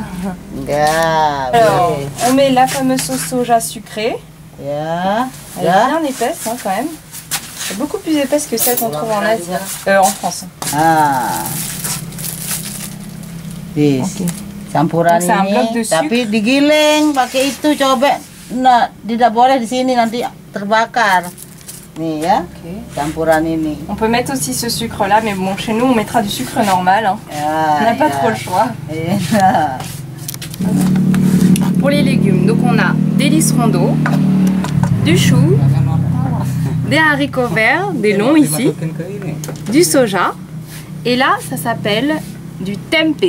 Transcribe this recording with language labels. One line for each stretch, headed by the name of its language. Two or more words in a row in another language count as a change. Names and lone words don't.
French: Alors, on met la fameuse sauce soja sucrée.
Indonesian: Ya.
French: Elle est bien épaisse hein, quand même. Elle est beaucoup plus épaisse que celle qu'on trouve en Asie, en France.
English: Ah. This. Okay.
Indonesian: Campuran
French: Donc, un bloc de
Indonesian: ini,
French: sucre.
Indonesian: tapi digiling pakai itu coba. Nah, tidak boleh di sini nanti terbakar. Nih ya. Okay. Campuran ini.
French: On peut mettre aussi ce sucre là, mais bon, chez nous on mettra du sucre normal. Hein.
Indonesian: Ya,
French: On n'a pas
Indonesian: ya.
French: trop le choix.
Indonesian: Ya.
French: Pour les légumes, donc on a des liserons d'eau, du chou, des haricots verts, des longs ici, du soja, et là ça s'appelle du tempeh.